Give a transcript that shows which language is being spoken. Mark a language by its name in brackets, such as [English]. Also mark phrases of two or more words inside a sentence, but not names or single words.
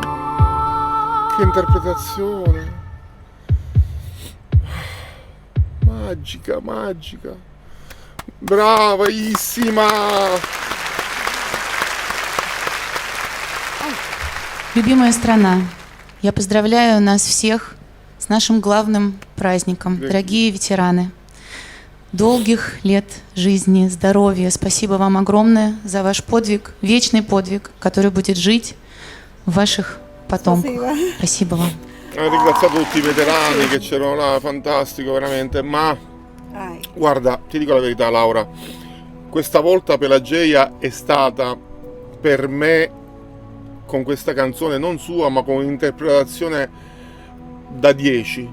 [Italian] Che interpretazione. Magica, magica. Bravissima. [Russian] Любимая страна, я поздравляю нас всех с нашим главным праздником, дорогие ветераны. Долгих лет жизни, здоровья. Спасибо вам огромное за ваш подвиг, вечный подвиг, который будет жить в ваших потомках. Спасибо. Спасибо вам. [Italian] Ho ringraziato tutti i veterani che c'erano là, fantastico veramente, ma Ay, guarda, ti dico la verità Laura, questa volta Pelageia è stata per me, con questa canzone, non sua, ma con un'interpretazione da 10.